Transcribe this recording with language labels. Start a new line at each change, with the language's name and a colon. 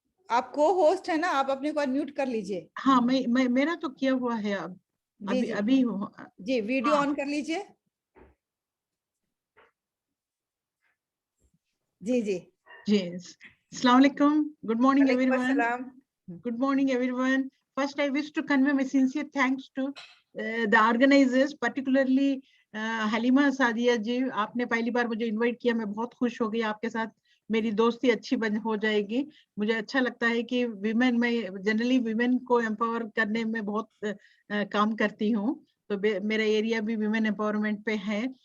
Hindi: आप को होस्ट है ना, आप अपने को अनम्यूट कर लीजिए। हाँ, मैं मेरा तो किया हुआ है अब। जी, अभी जी, वीडियो हाँ। ऑन कर लीजिए। जी जी जी, अस्सलाम वालेकुम,
English: Good morning everyone.
Hindi: सलाम।
English: Good morning, everyone. First, I wish to convey my sincere thanks to the organizers, particularly Halima Sadia ji.
Hindi: आपने पहली बार मुझे इनवाइट किया, मैं बहुत खुश हो गई। आपके साथ मेरी दोस्ती अच्छी हो जाएगी। मुझे अच्छा लगता है कि विमेन, मैं जनरली विमेन को एम्पावर करने में बहुत काम करती हूँ, तो मेरा एरिया भी विमेन एम्पावरमेंट पे है।